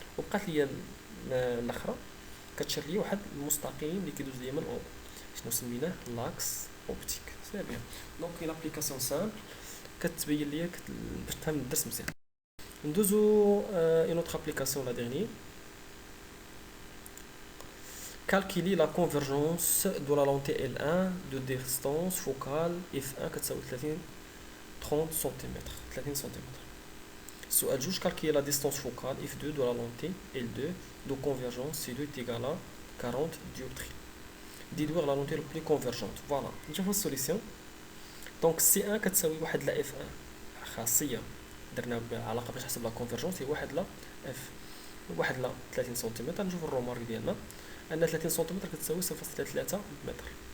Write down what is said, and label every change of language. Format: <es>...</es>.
<ar>وبقات ليا الاخرى كتشير ليا واحد المستقيم اللي كيدوز ليا من او، شنو سميناه لاكس اوبتيك.</ar> <fr>سي بيان.</fr> <ar>دونك</ar> <fr>اون ابليكاسيون سامبل</fr> <ar>كتبين ليا باش تفهم الدرس مزيان. ندوزو</ar> <fr>اون اوتر ابليكاسيون لا ديرني. calculer la convergence de la lentille L1 de distance focale f1 كتساوي 30 cm. 30 cm.</fr> <ar>السؤال جوج</ar> <fr>calculer la distance focale f2 de la lentille L2 de convergence C2 est égal à 40 dioptries. déduire la lentille la plus convergente.</fr> <ar>فوالا نشوفو السوليسيون. دونك C1 كتساوي واحد لا f1، خاصيه درنا بعلاقه باش نحسب لا كونفرجونس هي واحد لا f، واحد لا 30 سنتيمتر. نشوفو الرومارك ديالنا ان 30 سنتيمتر كتساوي 0.3 متر.</ar>